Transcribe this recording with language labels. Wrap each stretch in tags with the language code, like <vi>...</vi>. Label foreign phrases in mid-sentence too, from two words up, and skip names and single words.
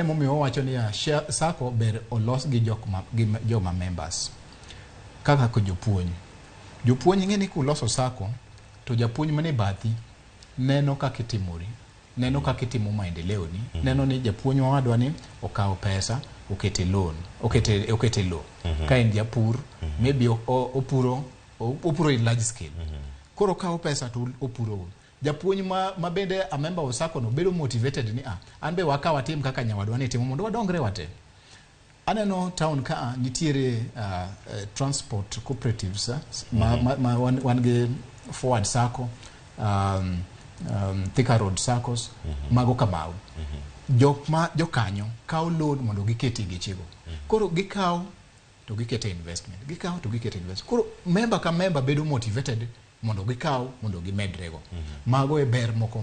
<luo>momiyo wacho ni sacco ber olos gi joma members kaka ko jopuonj ng'eni kuloso sacco to japuonj mane bathi neno kaka itimori neno kaka itimo maendeleo ni neno ni japuonj wadwa ni okawo pesa okete loan okete loan ka en japur maybe opuro</luo> <en>in large scale</en> <luo>koro kawo pesa to opuro japuonj ma bende</luo> <en>a member of sacco</en> <luo>no bedo motivated ni an be wakawa tim kaka nyawadwa ni timo mondo wadongre wate aneno town ka nitiere transport cooperatives wan gi forward sacco Thika Road Saccos mago kamau jokanyo kawo loan mondo giketi gichigo koro gikawo to gikete investment koro member ka member bedo motivated mondo gikawo mondo gimedrego mago e ber moko</luo>